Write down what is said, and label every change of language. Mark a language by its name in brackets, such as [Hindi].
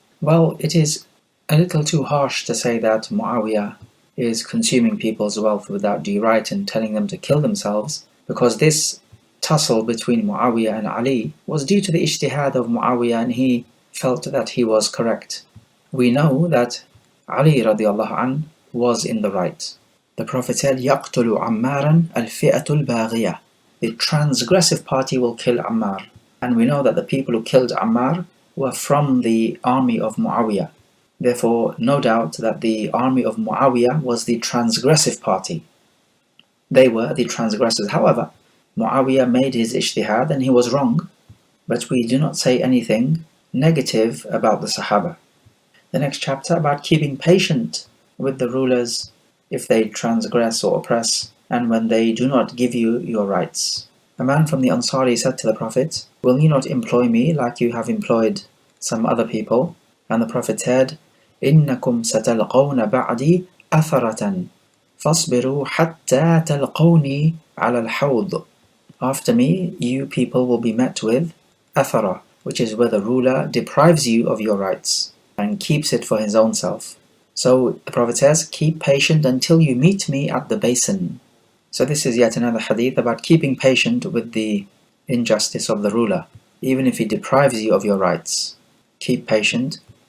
[English] Well, it is a little too harsh to say that Muawiyah is consuming people's wealth without due right and telling them to kill themselves, because this tussle between Muawiyah and Ali was due to the ijtihad of Muawiyah, and he felt that he was correct. We know that Ali radiallahu anh was in the right. The Prophet said, [Arabic] يَقْتُلُ عَمَّارًا الْفِئَةُ الْبَاغِيَةُ. [English] The transgressive party will kill Ammar. And we know that the people who killed Ammar were from the army of Muawiyah. Therefore, no doubt that the army of Muawiyah was the transgressive party. They were the transgressors. However, Muawiyah made his ijtihad and he was wrong, but we do not say anything negative about the Sahaba. The next chapter about keeping patient with the rulers if they transgress or oppress, and when they do not give you your rights. A man from the Ansari said to the Prophet, will you not employ me like you have employed some other people? And the Prophet said, [Arabic] إنكم ستلقون بعدي أثرة فاصبروا حتى تلقوني على الحوض. [English] After me, you people will be met with athara, which is where the ruler deprives you of your rights and keeps it for his own self. So the Prophet says, keep patient until you meet me at the basin. So this is yet another hadith about keeping patient with the injustice of the ruler, even if he deprives you of your rights. Keep patient.